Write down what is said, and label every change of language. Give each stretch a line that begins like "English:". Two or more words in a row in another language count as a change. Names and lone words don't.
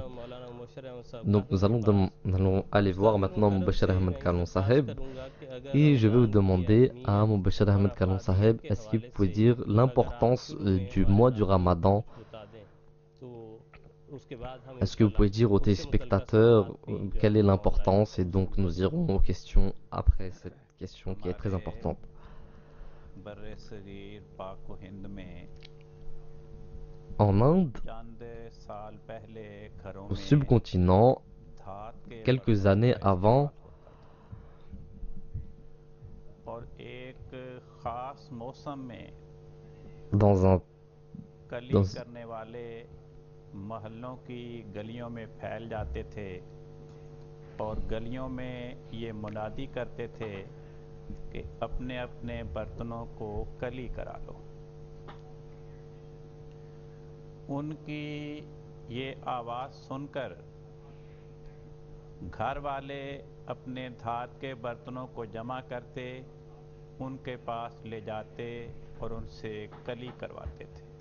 French: Donc nous allons aller voir maintenant Mubashir Ahmed Kalon Saheb, et je vais vous demander à Mubashir Ahmed Kalon Saheb, est-ce qu'il peut dire l'importance du mois du Ramadan? Est-ce que vous pouvez dire aux téléspectateurs quelle est l'importance? Et donc nous irons aux questions après cette question qui est très importante.
Urdu: برِ صغیر پاک و ہند میں
French: En Inde,
Urdu: چند سال پہلے گھروں
French: au
Urdu: में
French: subcontinent,
Urdu: دھات کے
French: quelques
Urdu: बर्तनों
French: années
Urdu: का
French: avant,
Urdu: استعمال ہوتا اور ایک خاص موسم میں
French: dans un,
Urdu: कली
French: dans,
Urdu: کرنے والے محلوں کی گلیوں میں پھیل جاتے تھے اور گلیوں میں یہ منادی کرتے تھے کہ اپنے اپنے برتنوں کو کلی کرا لو. ان کی یہ آواز سن کر گھر والے اپنے دھات کے برتنوں کو جمع کرتے، ان کے پاس لے جاتے اور ان سے کلی کرواتے تھے,